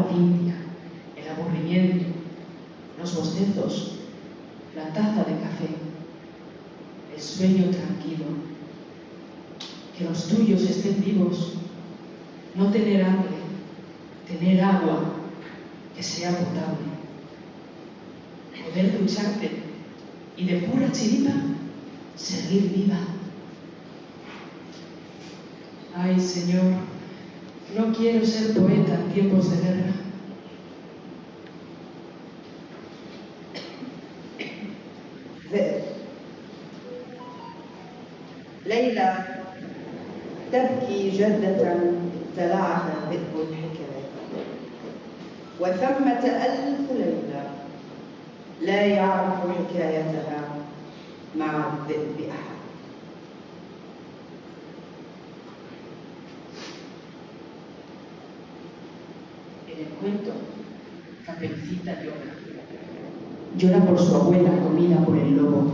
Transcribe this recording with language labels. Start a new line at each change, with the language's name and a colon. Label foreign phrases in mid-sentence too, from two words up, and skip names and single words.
Spanish: limpia, el aburrimiento, los bostezos, la taza de café, el sueño tranquilo, que los tuyos estén vivos, no tener hambre, tener agua que sea potable, poder ducharte y de pura chiripa seguir viva. Ay, Señor, no quiero ser poeta en tiempos de guerra.
Arabic: ذئب. ليلى تبكي جدة ابتلعها ذئب الحكاية، وثمة 1000 ليلة لا يعرف حكايتها مع الذئب أحد.
Spanish: En el cuento, Caperucita llora. Llora por su abuela comida por el lobo.